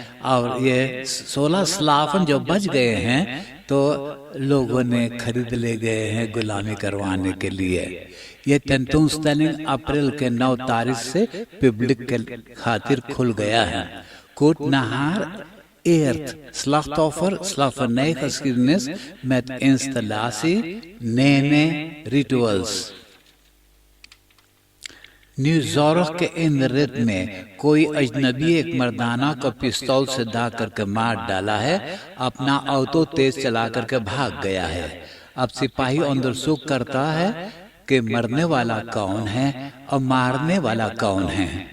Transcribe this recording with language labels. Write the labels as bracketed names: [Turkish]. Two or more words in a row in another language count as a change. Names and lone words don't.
[Caribbean Hindustani] और ये 16 स्लाफन जो बच गए हैं तो लोगों ने खरीद ले गए हैं गुलामी करवाने के लिए। ये tentoonstelling अप्रैल के 9 तारीख से पब्लिक के खातिर खुल गया है। [Dutch] कोटनाहार eert slachtoffer slavernijgeschiedenis met installatie Nene Rituals। [Caribbean Hindustani] न्यूयॉर्क के इंद्ररित में कोई अजनबी एक मर्दाना को पिस्तौल से दा करके मार डाला है, अपना ऑटो तेज चला करके भाग गया है। अब सिपाही अंदरसूख करता है कि मरने वाला कौन है और मारने वाला कौन है।